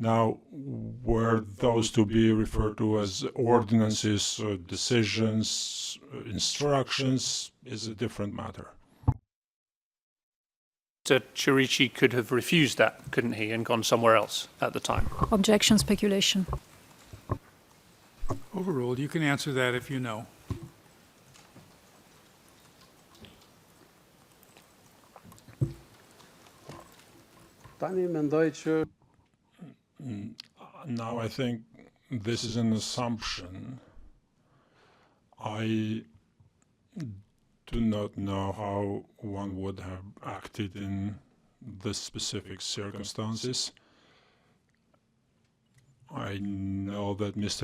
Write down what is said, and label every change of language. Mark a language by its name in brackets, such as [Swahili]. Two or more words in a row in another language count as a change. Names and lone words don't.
[English] Now, were those to be referred to as ordinances, decisions, instructions, is a different matter. Mr. Chirici could have refused that, couldn't he, and gone somewhere else at the time? Objection, speculation. Overruled. You can answer that if you know. [Albanian] Tani mendoj që [English] Now, I think this is an assumption. I do not know how one would have acted in the specific circumstances. I know that Mr.